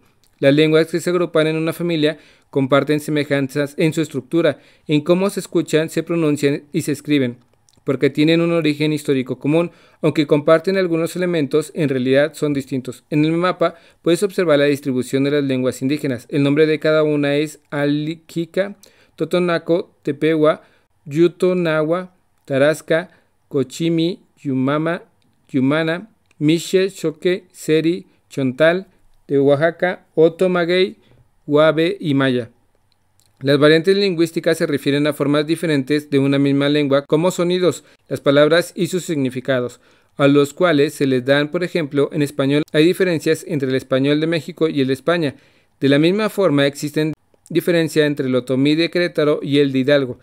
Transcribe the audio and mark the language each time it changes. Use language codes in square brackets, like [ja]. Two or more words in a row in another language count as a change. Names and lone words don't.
[es] Las lenguas que se agrupan en una familia comparten semejanzas en su estructura, en cómo se escuchan, se pronuncian y se escriben, porque tienen un origen histórico común, aunque comparten algunos elementos, en realidad son distintos. En el mapa puedes observar la distribución de las lenguas indígenas. El nombre de cada una es Alquica, Totonaco, Tepehua, Yutonahua, Tarasca, Cochimi, Yumama, Yumana, Mixe, Choque, Seri, Chontal, de Oaxaca, Otomaguey, Guave y Maya. Las variantes lingüísticas se refieren a formas diferentes de una misma lengua como sonidos, las palabras y sus significados, a los cuales se les dan, por ejemplo, en español hay diferencias entre el español de México y el de España. De la misma forma existen diferencias entre el otomí de Querétaro y el de Hidalgo.